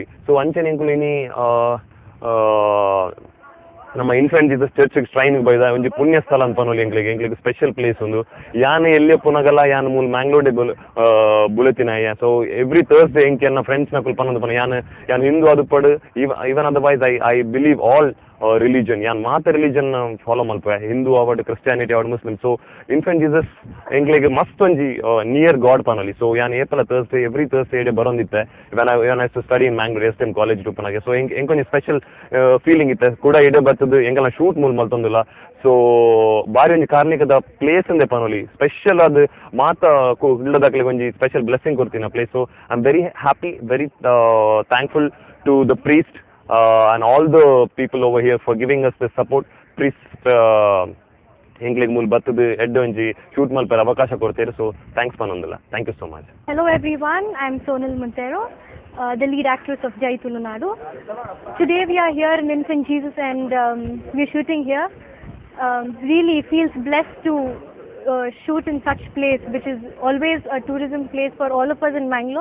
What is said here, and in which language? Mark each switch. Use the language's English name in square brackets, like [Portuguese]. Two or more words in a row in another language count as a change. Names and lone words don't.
[Tulu] ಸೊ ಅಂಚನೆ ಎಂಕುಲು ಇನಿ ನಮ್ಮ ಇನ್ಫ್ಯಾಂಟ್ ಜೀಸಸ್ ಚರ್ಚ್ ಟ್ರೈನ್ ಬೈದ ಒಂಜಿ ಪುಣ್ಯ ಸ್ಥಳ ಅಂತ ಪನೋಲಿ ಎಂಕ್ಲಿಗೆ [English] special place [Tulu] ಒಂದು ಯಾನ್ ಎಲ್ಲೇ ಪುನಗಲ್ಲ ಯಾನ್ ಮೂಲ ಮ್ಯಾಂಗ್ಳೂರ್ಡೆ ಬುಲೆತಿನ ಸೊ [English] every Thursday [Tulu] ಎಂಕೆ ನನ್ನ ಫ್ರೆಂಡ್ಸ್ ನ ಪನೊಂದು ಪನ ಯಾನ್ ಹಿಂದೂ ಅದು ಪಡು [English] even otherwise I believe all religion [Tulu] ಯಾನ್ ಮಾತ [English] religion follow [Tulu] ಮಲ್ಪ ಹಿಂದೂ ಅವಡ್ ಕ್ರಿಸ್ಟಿಯಾನಿಟಿ ಅವಡ್ ಮುಸ್ಲಿಮ್. ಸೊ ಇನ್ಫ್ಯಾಂಟ್ ಜೀಸಸ್ ಎಂಕ್ಲಿಗೆ ಮಸ್ತ್ ಒಂಜಿ [English] near God [Tulu] ಪನೋಲಿ. ಸೊ ಯಾನ್ ಏಪಲ ಥರ್ಸ್ಡೇ [English] every Thursday [Tulu] ಬರೋಂದಿತ್ತೆ [English] even I too study in Mangalore S.M. College [Tulu] ಟುಪ್ಪನಾಗೆ. ಸೊ ಎಂಕೊಂಜಿ [English] special feeling [Tulu] ಇತ್ತೆ ಕೂಡ ಎಡೆ ಬರ್ತದೆ ಎಂಗೆಲ್ಲ ಶೂಟ್ ಮೂಲ ಮಲ್ತೊಂದಿಲ್ಲ. ಸೊ ಬಾರಿ ಒಂಜಿ ಕಾರ್ಣಿಕದ ಪ್ಲೇಸ್ ಅಂದೆ ಪನೋಲಿ ಸ್ಪೆಷಲ್ ಅದು ಮಾತ ಇಲ್ಲದಾಕ್ಲಿಗೆ ಒಂಜಿ [English] special blessing [Tulu] ಕೊಡ್ತೀನಿ ಆ ಪ್ಲೇಸ್. [English] So I am very happy very thankful to the priest and all the people over here for giving us the support. [Tulu] Priest ಎಂಕ್ಲಿಗೆ ಮೂಲ ಬತ್ತದು ಎಡ್ಡೆ ಒಂಜಿ ಶೂಟ್ ಮಲ್ಪರ ಅವಕಾಶ ಕೊಡ್ತೇವೆ. ಸೊ ಥ್ಯಾಂಕ್ಸ್ ಪನೊಂದಿಲ್ಲ. [English] Thank you so much. Hello everyone, I am Sonal Montero, the lead actress of Jai Tulunadu. Today we are here in Infant Jesus and we are shooting here. Really feels blessed to shoot in such place which is always a tourism place for all of us in Mangalore.